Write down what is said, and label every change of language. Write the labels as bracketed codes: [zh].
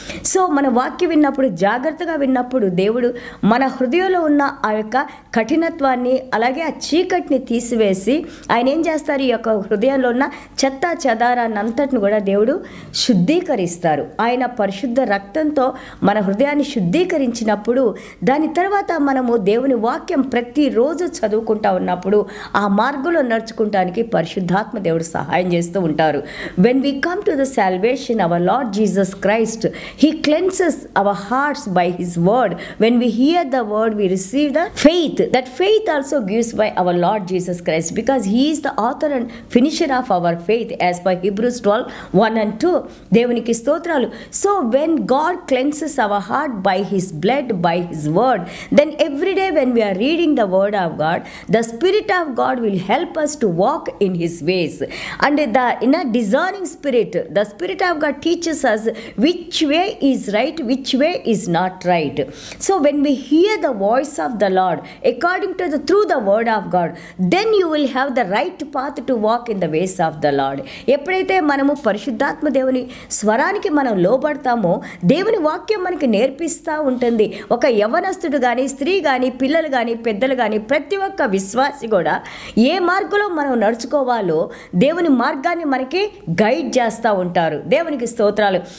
[te] So మన వాక్యం విన్నప్పుడు, జాగ్రత్తగా విన్నప్పుడు, దేవుడు మన హృదయంలో ఉన్న ఆ యొక్క కఠినత్వాన్ని, అలాగే ఆ చీకటిని తీసివేసి ఆయన ఏం చేస్తారు? ఈ యొక్క హృదయంలో ఉన్న చెత్త చెదారాన్ని అంతటిని కూడా దేవుడు శుద్ధీకరిస్తారు. ఆయన పరిశుద్ధ రక్తంతో మన హృదయాన్ని శుద్ధీకరించినప్పుడు, దాని తర్వాత మనము దేవుని వాక్యం ప్రతిరోజు చదువుకుంటా ఉన్నప్పుడు ఆ మార్గంలో నడుచుకుంటానికి పరిశుద్ధాత్మ దేవుడు సహాయం చేస్తూ ఉంటారు. [en] When we come to the salvation, our Lord Jesus Christ, He cleanses our hearts by His word. When we hear the word, we receive the faith. That faith also gives by our Lord Jesus Christ, because He is the author and finisher of our faith, as by Hebrews 12:1 and 2. [te] దేవునికి స్తోత్రాలు. [en] So when God cleanses our heart by His blood, by His word, then every day when we are reading the word of God, the Spirit of God will help us to walk in His ways. And in a discerning spirit, the Spirit of God teaches us which way is right, which way is not right. So when we hear the voice of the Lord according to through the word of God, then you will have the right path to walk in the ways of the Lord. [te] ఎప్పుడైతే మనము పరిశుద్ధాత్మ దేవుని స్వరానికి మనం లోబడతామో, దేవుని వాక్యం మనకి నేర్పిస్తూ ఉంటుంది. ఒక యవ్వనస్తుడు కానీ, స్త్రీ కానీ, పిల్లలు కానీ, పెద్దలు కానీ, ప్రతి ఒక్క విశ్వాసి కూడా ఏ మార్గంలో మనం నడుచుకోవాలో దేవుని మార్గాన్ని మనకి గైడ్ చేస్తూ ఉంటారు. దేవునికి స్తోత్రాలు.